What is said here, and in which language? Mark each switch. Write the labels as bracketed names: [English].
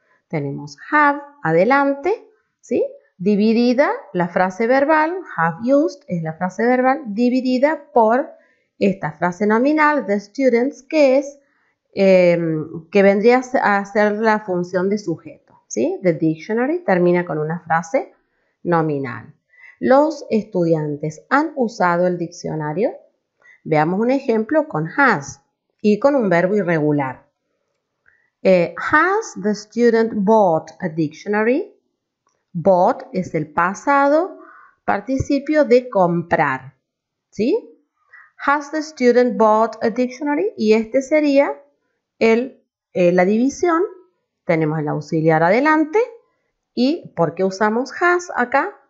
[Spanish] Tenemos have adelante, ¿sí? Dividida la frase verbal, have used es la frase verbal dividida por esta frase nominal, the students, que es que vendría a ser la función de sujeto, ¿sí? The dictionary termina con una frase nominal. Los estudiantes han usado el diccionario. Veamos un ejemplo con has y con un verbo irregular. [English] Has the student bought a dictionary? [Spanish] Bought es el pasado participio de comprar, ¿sí? [English] Has the student bought a dictionary? [Spanish] Y este sería la división. Tenemos el auxiliar adelante. ¿Y por qué usamos has acá?